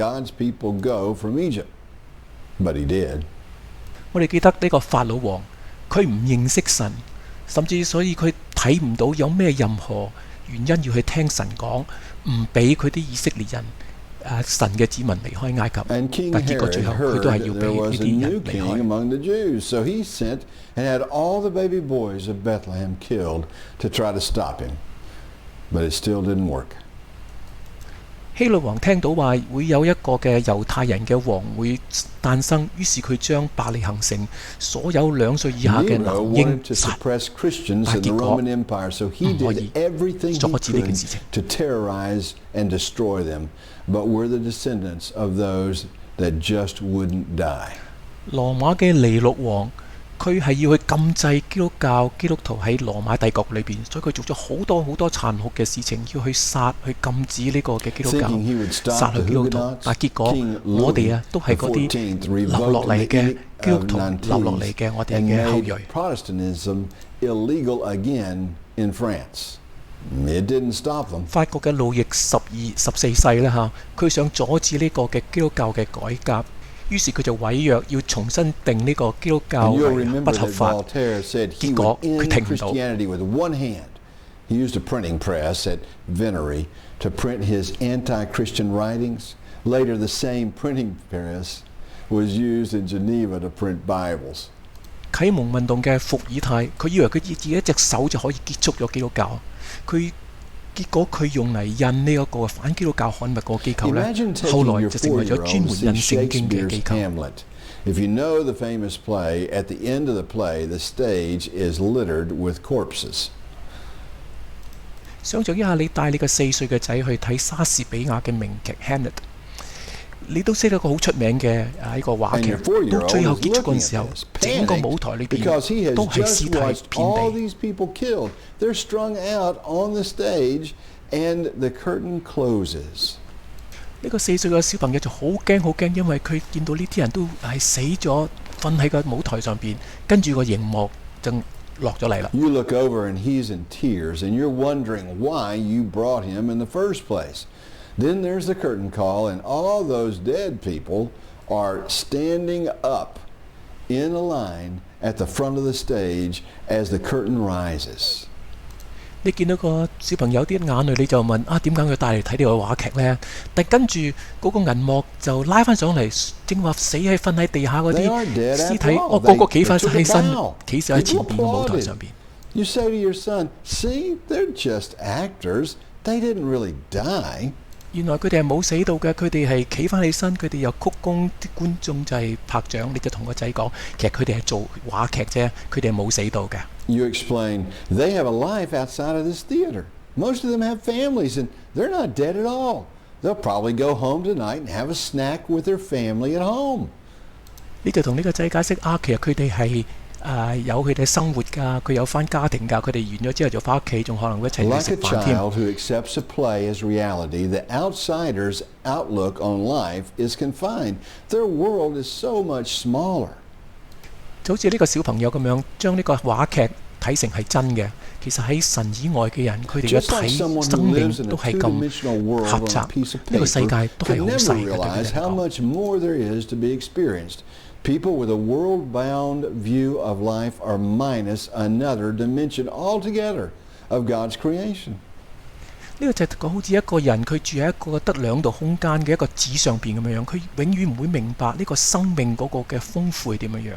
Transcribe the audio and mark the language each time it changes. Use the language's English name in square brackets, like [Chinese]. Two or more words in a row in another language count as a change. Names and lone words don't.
[Cantonese] 我哋記得呢個法老王，佢唔認識神，甚至所以佢睇唔到有咩任何原因要去聽神講，唔俾佢啲以色列人神嘅子民離開埃及，但結果最後佢都係要俾呢啲人離開。 [English] So he sent and had all the baby boys of Bethlehem killed to try to stop him, but it still didn't work. [Cantonese] 希律王聽到話會有一個嘅猶太人嘅王會誕生，於是佢將伯利恆城所有2歲以下嘅男嬰殺，但結果唔可以阻止呢件事情。 [English] To terrorize and destroy them, but were the descendants of those that just wouldn't die. [Cantonese] 羅馬嘅尼禄王，佢係要去禁制基督教基督徒喺羅馬帝國裏邊，所以佢做咗好多好多殘酷嘅事情，要去殺去禁止呢個嘅基督教，殺去基督徒。但結果我哋都係嗰啲留落嚟嘅基督徒，留落嚟嘅我哋嘅後裔。 [English] Protestantism illegal again in France. It didn't stop them. [Cantonese] 法國嘅路易14世咧佢想阻止呢個嘅基督教嘅改革。於是佢就毀約，要重新定呢個基督教為不合法。結果佢停唔到。 [English] He used a printing press at Venery to print his anti-Christian writings. Later, the same printing press was used in Geneva to print Bibles. [Cantonese] 啟蒙運動嘅伏爾泰，佢以為佢自己一隻手就可以結束咗基督教，結果佢用嚟印呢一個反基督教刊物個機構呢，後來就成為咗專門印聖經嘅機構。 [English] If you know the famous play, at the end of the play, the stage is littered with corpses. [Cantonese] 想象一下，你帶你嘅4歲嘅仔去睇莎士比亞嘅名劇《Hamlet》，你都識得個好出名嘅呢個話劇，到最後結束嗰陣時候，整個舞台裏邊都係屍體遍地。 [English] They're strung out on the stage, and the curtain closes. [Cantonese] 呢個4歲嘅小朋友就好驚，因為佢見到呢啲人都係死咗，瞓喺個舞台上邊，跟住個熒幕就落咗嚟啦。 [English] You look over and he's in tears, and you're wondering why you brought him in the first place. Then there's the curtain call, and all those dead people are standing up in a line at the front of the stage as the curtain rises. [Cantonese] 你見到個小朋友啲眼淚，你就問點解佢帶嚟睇呢個話劇呢？但跟住嗰個銀幕就拉翻上嚟，正話死喺瞓喺地下嗰啲屍體，個個企翻起身，企喺前邊個舞台上邊。 [English] You say to your son, "See, they're just actors. They didn't really die." [Cantonese] 原來佢哋係冇死到嘅，佢哋係企翻起身，佢哋又鞠躬，啲觀眾就係拍掌。你就同個仔講，其實佢哋係做話劇啫，佢哋係冇死到嘅。 [English] You explain, they have a life outside of this theater. Most of them have families, and they're not dead at all. They'll probably go home tonight and have a snack with their family at home. [Cantonese] 你就同呢個仔解釋其實佢哋係有佢哋生活㗎，佢有返家庭㗎，佢哋完咗之後就返屋企，仲可能會一齊去食飯添。 [English] Like a child who accepts a play as reality, the outsider's outlook on life is confined. Their world is so much smaller. [Cantonese] 就好似呢個小朋友咁樣，將呢個話劇睇成係真嘅。其實喺神以外嘅人，佢哋嘅睇生命都係咁狹窄，呢個世界都係好細嘅。 [English] People with a world-bound view of life are minus another dimension altogether of God's creation. [Cantonese] 呢個就係好似一個人佢住喺一個得2度空間嘅一個紙上邊咁樣，佢永遠唔會明白呢個生命嗰個嘅豐富係點樣樣。